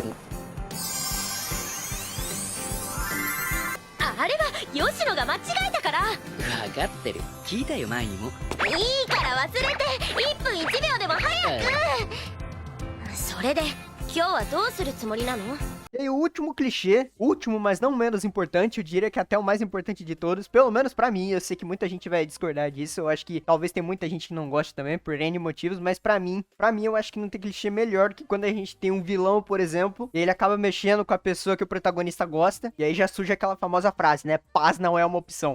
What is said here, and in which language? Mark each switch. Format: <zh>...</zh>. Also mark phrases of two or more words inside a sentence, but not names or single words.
<ja>あれは吉野が間違えたから。分かってる。聞いたよ前にも。いいから忘れて。1分1秒でも早く。それで今日はどうするつもりなの？</ja> <pt>E aí, o último clichê, último, mas não menos importante, eu diria que até o mais importante de todos, pelo menos pra mim, eu sei que muita gente vai discordar disso, eu acho que talvez tem muita gente que não goste também, por N motivos, mas pra mim eu acho que não tem clichê melhor do que quando a gente tem um vilão, por exemplo, e ele acaba mexendo com a pessoa que o protagonista gosta, e aí já surge aquela famosa frase, né, paz não é uma opção.</pt>